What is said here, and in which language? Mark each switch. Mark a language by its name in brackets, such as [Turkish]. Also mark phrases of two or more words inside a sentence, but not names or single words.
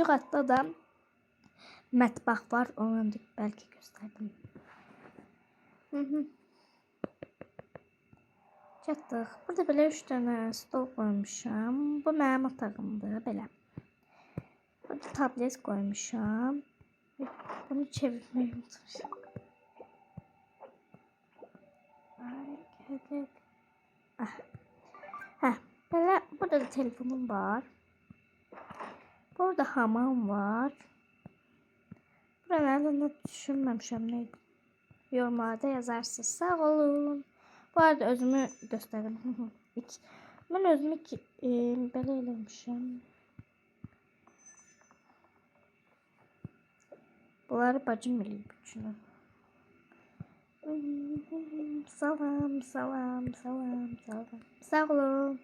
[Azerbaijani] Katda da mətbəx var. [Turkish] Onu da belki gösterdim. [Azerbaijani] Çatdıq. Burada belə 3 tane stol koymuşam. Bu mənim otağımdır. Belə. Burada tablet koymuşam. [Turkish] Bunu çevirmeyi unutmuşam. Böyle burada da telefonum var. [Azerbaijani] Burada hamam var. [Turkish] Buralardan düşünmemişim neydi. Yorumlarda yazarsınız. [Azerbaijani] Sağ olun. [Turkish] Bu arada özümü göstereyim. [Azerbaijani] Ben özümü belə eləmişim. Bunları bacım eləyib üçün. Salam. Sağ olun.